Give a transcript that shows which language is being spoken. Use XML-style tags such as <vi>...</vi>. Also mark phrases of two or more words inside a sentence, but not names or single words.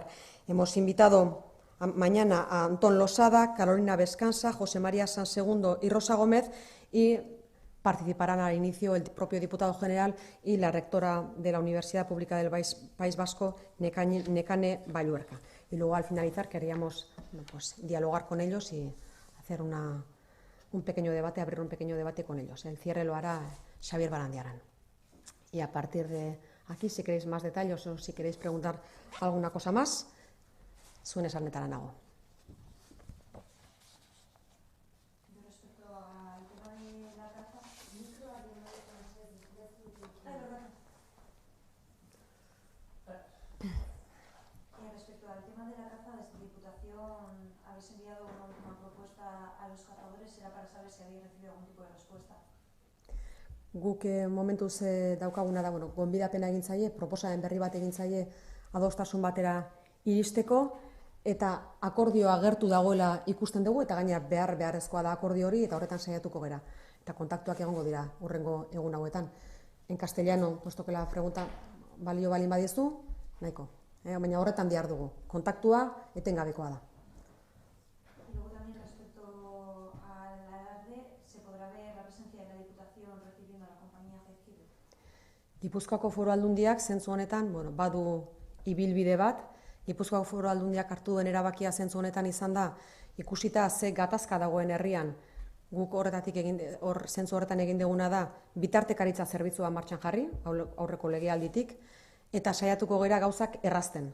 <es>Hemos invitado mañana a Antón Losada, Carolina Vescansa, José María Sansegundo y Rosa Gómez, y participarán al inicio el propio diputado general y la rectora de la Universidad Pública del País Vasco, Nekane Balluerka. Y luego, al finalizar, queríamos dialogar con ellos y hacer un pequeño debate, abrir un pequeño debate con ellos. El cierre lo hará Xavier Barandiaran. Y a partir de aquí, si queréis más detalles o si queréis preguntar alguna cosa más,</es> <eu>zuen esanetara nago.</eu> <es>Respecto al tema de la caza, desde Diputación habéis enviado una última propuesta a los cazadores, era para saber si habéis recibido algún tipo de respuesta.</es> <eu>Guk momentuz daukaguna da, gonbidapena egin zaie, proposamen berri bat egin zaie adostasun batera iristeko, eta akordioa agertu dagoela ikusten dugu, eta gaina beharrezkoa da akordio hori, eta horretan saiatuko gera. Eta kontaktuak egongo dira hurrengo egun hauetan.</eu> <es>En castellano, puesto que la pregunta</es> <eu>balio balin badiezu, nahiko. Baina horretan behar dugu. Kontaktua etengabekoa da.</eu> <es>Y luego también respecto al alarde, ¿se podrá ver la presencia de la Diputación recibiendo a la compañía Jaizkibel?</es> <eu>Gipuzkoako Foru Aldundiak zentzu honetan, badu ibilbide bat. Gipuzkoako Foru Aldundiak hartu duen erabakia zentzu honetan izan da, ikusita ze gatazka dagoen herrian, guk zentzu horretan egin duguna da, bitartekaritza zerbitzua martxan jarri, aurreko legealditik, eta saiatuko gera gauzak errazten.</eu>